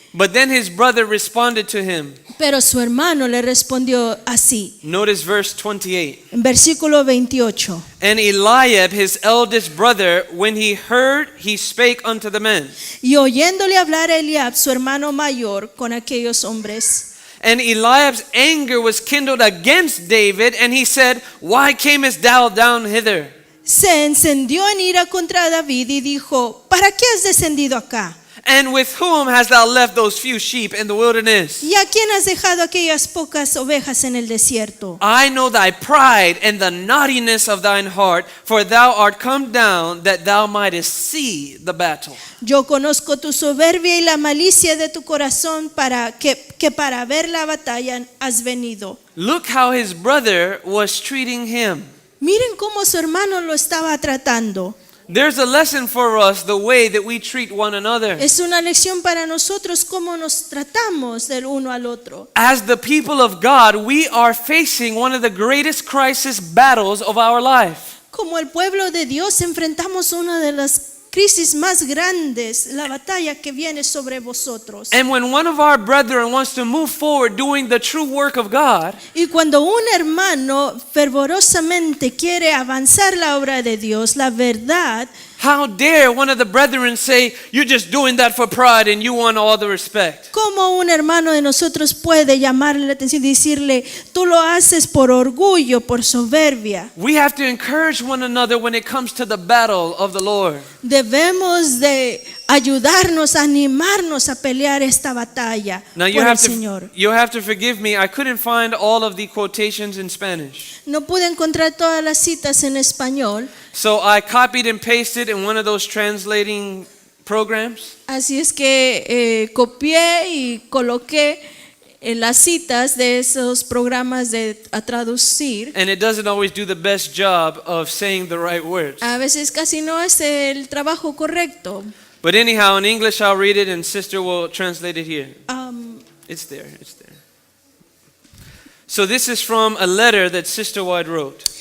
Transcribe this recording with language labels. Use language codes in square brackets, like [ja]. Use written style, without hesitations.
[en] But then his brother responded to him. [es] Pero su hermano le respondió así. [en] Notice verse 28. [es] En versículo 28. [en] And Eliab, his eldest brother, when he heard, he spake unto the men. [es] Y oyéndole hablar a Eliab, su hermano mayor, con aquellos hombres. [en] And Eliab's anger was kindled against David, and he said, Why camest thou down hither? [es] Se encendió en ira contra David y dijo, ¿para qué has descendido acá? [en] And with whom hast thou left those few sheep in the wilderness? [es] ¿Y a quién has dejado aquellas pocas ovejas en el desierto? [en] I know thy pride and the naughtiness of thine heart, for thou art come down that thou mightest see the battle. [es] Yo conozco tu soberbia y la malicia de tu corazón para que para ver la batalla has venido. [en] Look how his brother was treating him. [es] Miren cómo su hermano lo estaba tratando. [en] There's a lesson for us the way that we treat one another. [es] Es una lección para nosotros cómo nos tratamos del uno al otro. [en] As the people of God, we are facing one of the greatest crisis battles of our life. [es] Como el pueblo de Dios enfrentamos una de las crisis más grandes, la batalla que viene sobre vosotros. [en] And when one of our brethren wants to move forward doing the true work of God, [es] Y cuando un hermano fervorosamente quiere avanzar la obra de Dios, la verdad, [en] how dare one of the brethren say, you're just doing that for pride and you want all the respect? [es] ¿cómo un hermano de nosotros puede llamarle la atención y decirle, tú lo haces por orgullo, por soberbia? [en] We have to encourage one another when it comes to the battle of the Lord. [es] Debemos de ayudarnos, animarnos a pelear esta batalla [en] Now [es] por el Señor. [en] you have to forgive me. I couldn't find all of the quotations in Spanish. [es] No pude encontrar todas las citas en español, [en] So I copied and pasted in one of those translating programs. [es] así es que copié y coloqué las citas de esos programas a traducir. [en] And it doesn't always do the best job of saying the right words. [es] A veces casi no hace el trabajo correcto. [en] But anyhow, in English I'll read it and sister will translate it here. It's there. So this is from a letter that Sister White wrote.